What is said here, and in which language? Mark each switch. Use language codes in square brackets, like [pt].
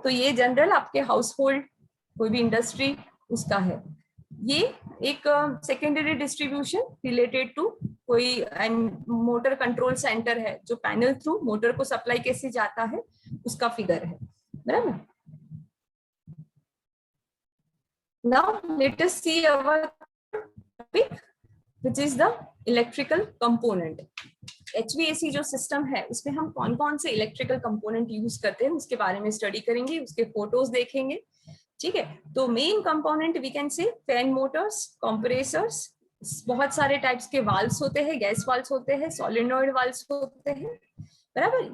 [hi] तो ये जनरल आपके हाउस होल्ड, कोई भी इंडस्ट्री, उसका है। ये एक सेकेंडरी डिस्ट्रीब्यूशन रिलेटेड टू कोई मोटर कंट्रोल सेंटर है, जो पैनल थ्रू मोटर को सप्लाई कैसे जाता है उसका फिगर है, बराबर। [en] Now let us see our topic, which is the electrical component. [hi] HVAC जो सिस्टम है उसमें हम कौन कौन से इलेक्ट्रिकल कंपोनेंट यूज करते हैं उसके बारे में स्टडी करेंगे, उसके फोटोज देखेंगे, ठीक है। तो main component [en] we can say [hi] fan Motors, compressors, बहुत सारे टाइप्स के वाल्व्स होते हैं, गैस वाल्व्स होते हैं, सोलेनॉइड वाल्व्स होते हैं, बराबर।